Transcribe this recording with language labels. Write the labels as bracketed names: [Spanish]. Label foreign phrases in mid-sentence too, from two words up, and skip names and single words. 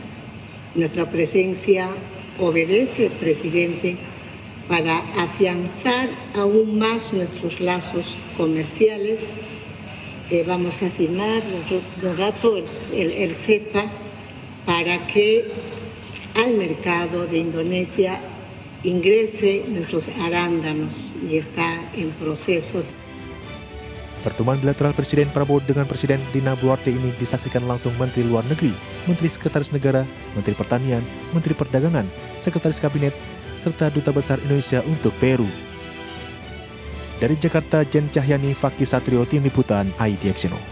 [Spanish] Nuestra presencia obedece, presidente, para afianzar aún más nuestros lazos comerciales. Vamos a firmar de rato el CEPA para que al mercado de Indonesia ingrese nuestros arándanos y está en proceso. [Indonesian] Pertemuan bilateral Presiden Prabowo dengan Presiden Dina Boluarte ini disaksikan langsung Menteri Luar Negeri, Menteri Sekretaris Negara, Menteri Pertanian, Menteri Perdagangan, Sekretaris Kabinet, serta Duta Besar Indonesia untuk Peru. Dari Jakarta, Jen Cahyani, Fakih Satrio, Tim Liputan, IDXNO.